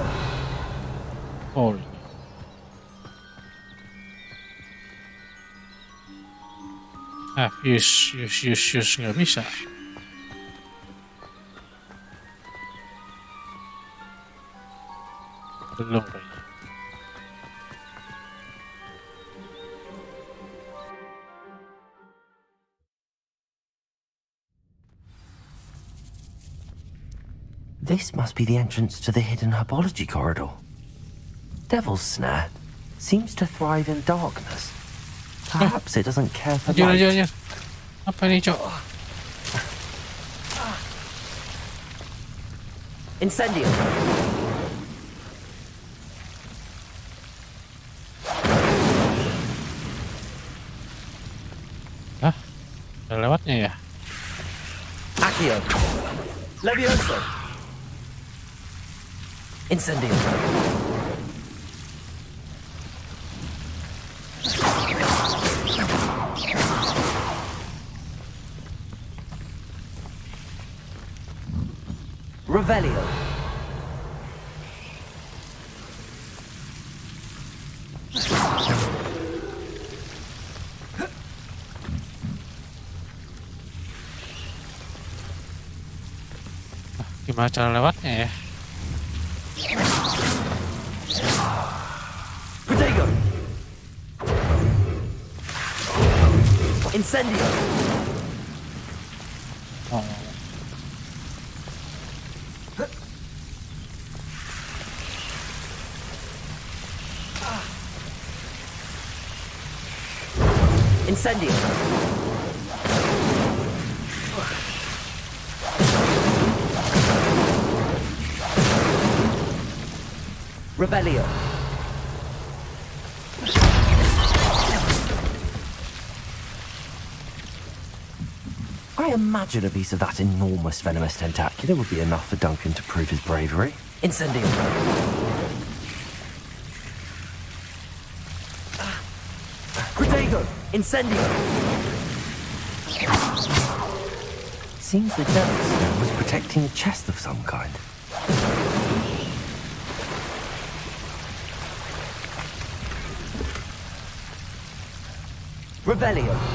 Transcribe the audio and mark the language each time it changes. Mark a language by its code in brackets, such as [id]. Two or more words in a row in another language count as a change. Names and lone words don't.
[id] Oh. Use nggak bisa. Belum kayaknya. [en] This must be the entrance to the hidden herbology corridor. Devil's Snare seems to thrive in darkness. Perhaps it doesn't care for light. [id] Anjir. Apa ini, Cok? Incendio. Hah? Udah lewatnya ya? Accio. Levioso. Incendio. Revelio. Gimana cara lewatnya ya? Protego. Incendio. Oh. Incendio. Revelio. [en] I imagine a piece of that enormous venomous tentacular would be enough for Duncan to prove his bravery. Incendio. Protego. Incendio. Seems the Devil's Snare was protecting a chest of some kind. Revelio.